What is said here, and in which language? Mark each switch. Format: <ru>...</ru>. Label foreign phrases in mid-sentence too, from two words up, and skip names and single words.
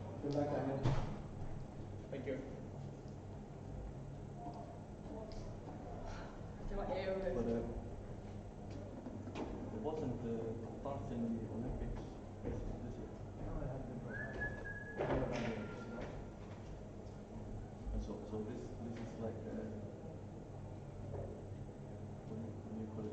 <en>Good luck, Daniel. Thank you.</en> <da>Det var ærgerligt.</da> <en>But it wasn't thoughts in the Olympics this year. No, I haven't been for and so this is like what do you call it?</en>